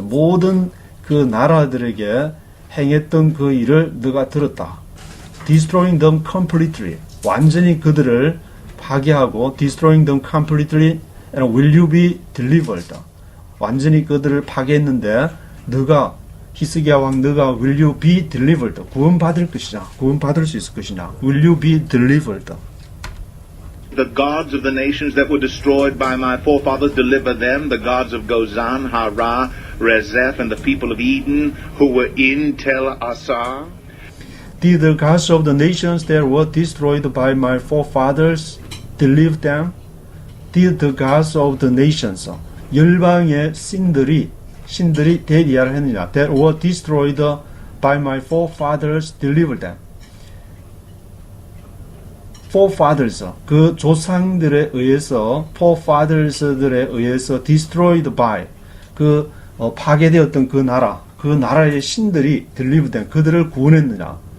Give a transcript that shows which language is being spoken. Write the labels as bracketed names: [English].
[Korean] 모든 그 나라들에게 행했던 그 일을 너가 들었다. [English] Destroying them completely. [Korean] 완전히 그들을 파괴하고 [English] destroying them completely and will you be delivered? [Korean] 완전히 그들을 파괴했는데 너가 히스기야 왕 너가 [English] will you be delivered? [Korean] 구원받을 것이냐? 구원받을 수 있을 것이냐? [English] Will you be delivered? The gods of the nations that were destroyed by my forefathers, deliver them, the gods of Gozan, Hara, Rezeph, and the people of Eden, who were in Tel Assar. Did the gods of the nations that were destroyed by my forefathers deliver them? Did the gods of the nations, [Korean] 열방의 신들이 대리하를 했느냐? [English] That were destroyed by my forefathers deliver them. [Korean] forefathers, 그 조상들에 의해서, forefathers들에 의해서 [English] destroyed by, [Korean] 파괴되었던 그 나라의 신들이 [English] delivered them, [Korean] 그들을 구원했느냐?